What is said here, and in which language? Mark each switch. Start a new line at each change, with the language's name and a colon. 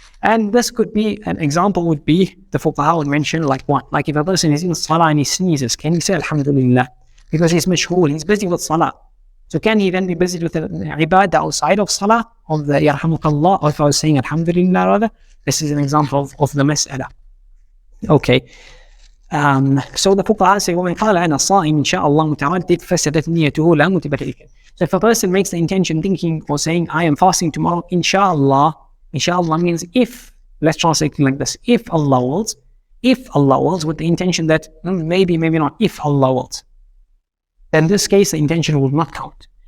English: And this could be, an example would be, the fuqaha would mention like what? Like if a person is in salah and he sneezes, can he say alhamdulillah? Because he's mashghul, he's busy with salah. So can he then be busy with the ibadah outside of salah, of the yarhamukallah, or if I was saying alhamdulillah rather? This is an example of the mas'ala. Okay. So the fuqaha say,
Arabic: وَمَنْ قَالَ أَنَا صَائِمْ إِنْ شَاءَ اللَّهُ مُتَعَدِّدْ فَسَدَتْ نِيَّتُهُ لَا مُتَبَرِّكٍ.
English: So if a person makes the intention thinking or saying, I am fasting tomorrow, inshallah means if, let's translate it like this, if Allah wills, with the intention that maybe not, if Allah wills, then in this case the intention will not count.